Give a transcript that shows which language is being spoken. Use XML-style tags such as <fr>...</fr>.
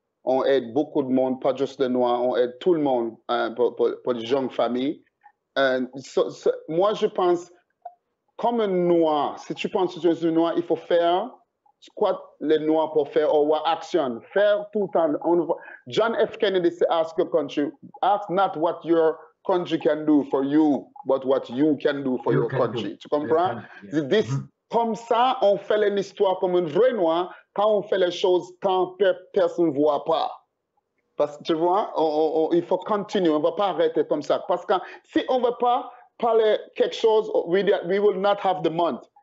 <fr>On aide beaucoup de monde, pas juste les Noirs, on aide tout le monde pour les jeunes familles. Moi, je pense, comme un Noir, si tu penses que tu es un Noir, il faut faire ce que les Noirs peuvent faire, ou action, faire tout le temps.</fr> <en>John F. Kennedy said, ask your country, ask not what your country can do for you, but what you can do for your country.</en> <fr>Tu comprends? Comme ça, on fait une histoire comme un vrai Noir quand on fait les choses quand personne ne voit pas. Parce que tu vois, il faut continuer, on ne va pas arrêter comme ça. Parce que si on ne veut pas parler quelque chose,</fr> <en>we will not have the month.</en>